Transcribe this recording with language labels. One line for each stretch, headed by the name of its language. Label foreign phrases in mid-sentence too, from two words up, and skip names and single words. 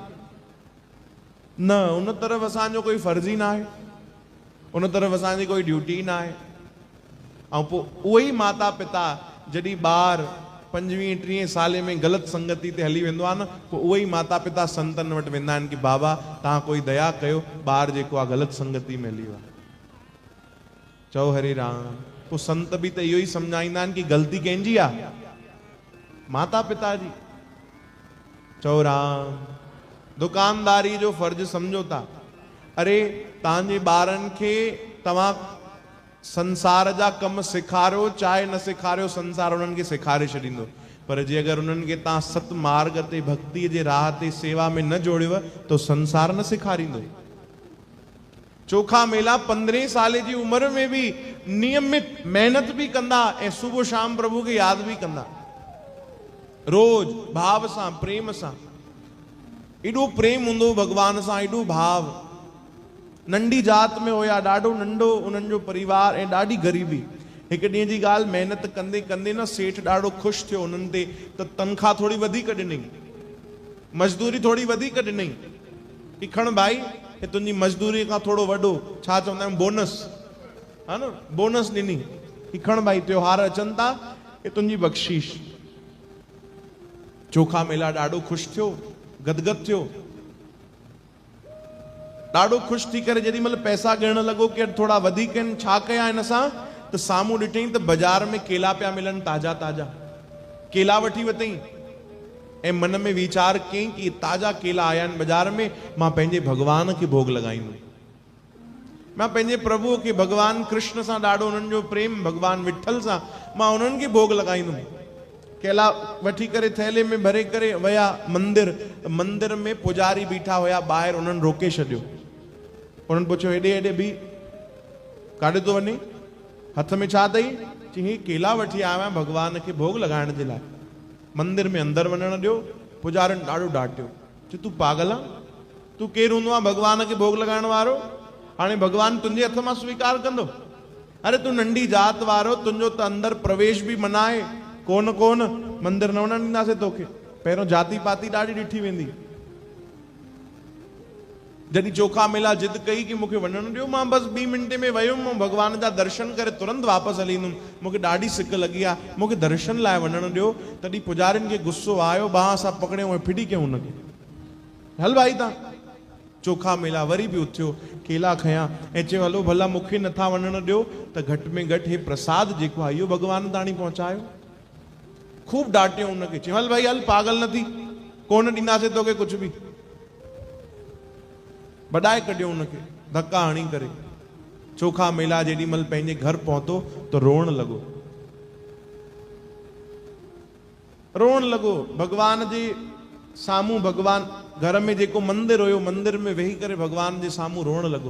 Sindhi: न, उन तरफ़ असांजो कोई फर्ज़ ई न आहे, उन तरफ़ असांजी कोई ड्यूटी न आहे। ऐं पोइ उहे ई माता पिता जॾहिं ॿार 25-30 साले में ग़लति संगति ते हली वेंदो आहे न, पोइ उहे ई माता पिता संतनि वटि वेंदा आहिनि कि बाबा तव्हां कोई दया कयो, ॿार जेको आहे ग़लति संगति में हली वियो आहे। चओ हरे राम। पोइ संत बि त इहो ई सम्झाईंदा आहिनि कि ग़लती कंहिंजी आहे? माता पिता जी। चओ राम। दुकानदारी जो फर्ज़ सम्झो था। अरे तव्हांजे ॿारनि खे तव्हां संसार जा कम सेखारियो, चाहे न सेखारियो, संसार उन्हनि खे सेखारे छॾींदो। पर जे अगरि उन्हनि खे तव्हां सत मार्ग ते, भक्तिअ जे राह ते, सेवा में न जोड़ियो त संसार न सेखारींदो। चोखा मेला 15 साले जी उम्र में भी नियमित मेहनत भी कंदा ऐं सुबह शाम प्रभु खे याद भी कंदा, रोज भाव सां, प्रेम सां। एॾो प्रेम हूंदो भगवान सां, एॾो भाव। नंढी जात में हुया, ॾाढो नंढो उन्हनि जो परिवार ऐं ॾाढी ग़रीबी। हिकु ॾींहं जी ॻाल्हि, महिनत कंदे कंदे न सेठ ॾाढो ख़ुशि थियो उन्हनि ते, त तनख़्वाह थोड़ी वधीक ॾिनई, मज़दूरी थोड़ी वधीक ॾिनई कि खण भाई, हे तुंहिंजी मज़दूरी खां थोड़ो वॾो, छा चवंदा आहियूं, बोनस, हा न, बोनस ॾिनी कि खण भाई, त्योहार अचनि था, हे तुंहिंजी बख़्शीश। चोखा मेला ॾाढो ख़ुशि थियो, गदगद थियो, ॾाढो ख़ुशि थी करे जेॾी महिल पैसा ॻणण लॻो कि थोड़ा वधीक आहिनि, छा कया हिन सां, त साम्हूं ॾिठई त बाज़ार में केला पिया मिलनि, ताज़ा ताज़ा केला वठी वरितई ऐं मन में वीचार कयईं कि ताज़ा केला आया आहिनि बाज़ार में, मां पंहिंजे भगवान खे भोग लॻाईंदुमि। मां पंहिंजे प्रभुअ खे, भगवान कृष्ण सां ॾाढो उन्हनि जो प्रेम, भगवान विठल सां, मां उन्हनि खे भोग लॻाईंदुमि। केला वठी करे थैले में भरे करे विया मंदिर। मंदिर में पुजारी बीठा हुया ॿाहिरि, उन्हनि रोके छॾियो। उन्हनि पुछियो, हेॾे हेॾे बि काॾे थो वञे, हथ में छा अथई? चई हे केला वठी आयो आहियां भगवान खे भोग लॻाइण जे लाइ। मंदिर में अंदरि वञण ॾियो। पुजारियुनि ॾाढो डांटियो, चई तूं पागल आहे, तूं केरु हूंदो आहे भगवान खे भोग लॻाइण वारो? हाणे भगवान तुंहिंजे हथ मां स्वीकार कंदो? अरे तूं नंढी जात वारो, तुंहिंजो त अंदरि प्रवेश बि मना आहे। कोन मंदिर न वञण ॾींदासीं तोखे। पहिरियों जाति पाती ॾाढी ॾिठी वेंदी। जॾहिं चोखा मेला जिद कई कि मूंखे वञण ॾियो, मां बसि 2 मिंटे में वयुमि, भगवान जा दर्शन करे तुरंत वापसि हली ईंदुमि, मूंखे ॾाढी सिक लॻी आहे, मूंखे दर्शन लाइ वञण ॾियो। तॾहिं पुजारियुनि खे गुस्सो आयो, बांह सां पकड़ियो ऐं फिटी कयूं हुनखे, हल भाई तव्हां। चोखा मेला वरी बि उथियो, केला खयां ऐं चयो हलो भला मूंखे नथा वञण ॾियो त घटि में घटि हे प्रसाद जेको आहे इहो भगवान ताणी पहुचायो। खूब डांटियो हुनखे, चयो हल भाई हल, पागल न थी, कोन ॾींदासीं तोखे कुझु बि। बॾाए कढियो हुनखे धक्का हणी करे। चोखा मेला जेॾी महिल पंहिंजे घर पहुतो त रोअण लॻो। भगवान जे साम्हूं, भगवान घर में जेको मंदिर हुयो, मंदिर में वेही करे भगवान जे साम्हूं रोअण लॻो।